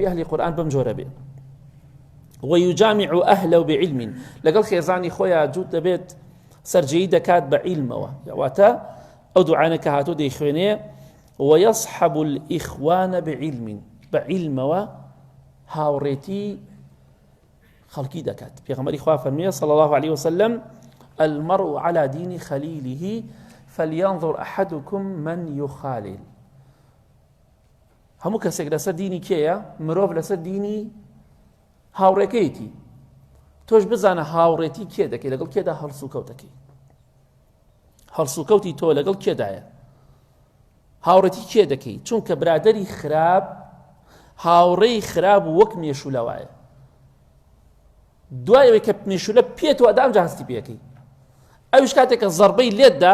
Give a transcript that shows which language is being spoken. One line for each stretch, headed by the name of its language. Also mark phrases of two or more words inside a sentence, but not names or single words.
Central Kurdish: ئەهلی قورئان بەم جۆرە بێ
Arabic: ويجامع أهله بعلم
Central Kurdish: لەگەڵ خێزانی خۆیان جووت دەبێت سەرجەیی دەکات بە عیلمەوە واتە ئەو دوعانە کە هاتوو دەیخوێنێ
Arabic: ويصحب الإخوان بعلم
Central Kurdish: بعلمەوە هاوڕێتی خەڵکی دەکات پێغەمبەری خوا فەرمیێ
Arabic: صلى الله عليه وسلم المرء على دين خليله فلينظر أحدكم من يخالل
Central Kurdish: هەموو کەسێک لەسەر دینی کێیە مرۆڤ لەسەر دینی هاوڕێکەیەتی تۆش بزانە هاوڕێتی کێ دەکەی لەگەڵ کێدا هەڵسوکەوتەکەی هەڵسوکەوتی تۆ لەگەڵ کێدایە هاوڕێتی کێ دەکەی چونکە برادەری خراپ هاوڕێی خراپ وەک مێشولەوایە دوایەوەی کە مێشولە پێت و ئەدا ئەمجا هەستی پێەکەی ئەویش کاتێک کە زەربەی لێتدا